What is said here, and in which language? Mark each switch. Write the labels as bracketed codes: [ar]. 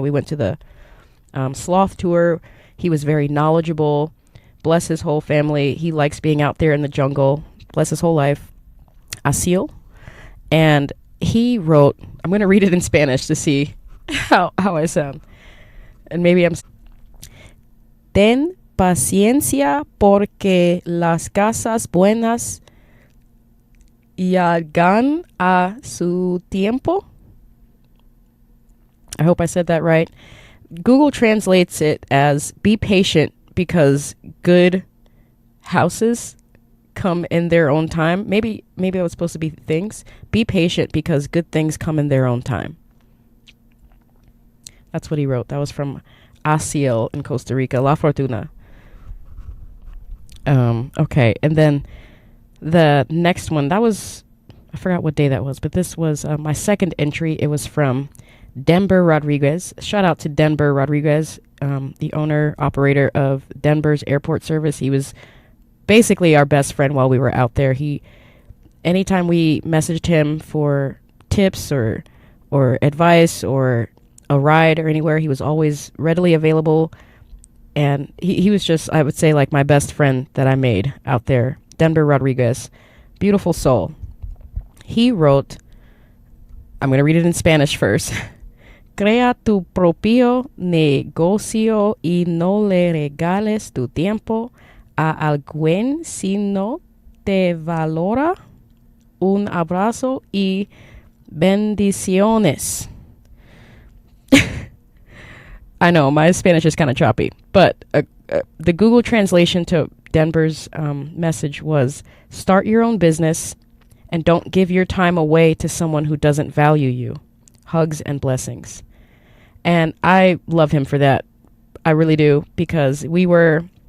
[en] We went to the sloth tour. He was very knowledgeable. Bless his whole family. He likes being out there in the jungle. Bless his whole life. 𝘲𝙫𝙫. And he wrote, I'm going to read it in Spanish to see how I sound. And maybe I'm... [es] Ten paciencia porque las cosas buenas llegan a su tiempo. [en] I hope I said that right. Google translates it as be patient because good houses come in their own time. Maybe that was supposed to be things. Be patient because good things come in their own time. That's what he wrote. That was from 𝘲𝙫𝙫 in Costa Rica, La Fortuna. Okay, and then the next one, I forgot what day that was, but this was my second entry. It was from Denver Rodriguez. Shout out to Denver Rodriguez, the owner, operator of Denver's airport service. He was basically our best friend while we were out there. Anytime we messaged him for tips or advice or a ride or anywhere, he was always readily available. And he was just, I would say, like my best friend that I made out there. Denver Rodriguez. Beautiful soul. He wrote, I'm going to read it in Spanish first. [es] Crea tu propio negocio y no le regales tu tiempo a alguien si no te valora. Un abrazo y bendiciones. [en] I know, my Spanish is kind of choppy, but the Google translation to Denver's message was, start your own business and don't give your time away to someone who doesn't value you. Hugs and blessings. And I love him for that. I really do, because we were,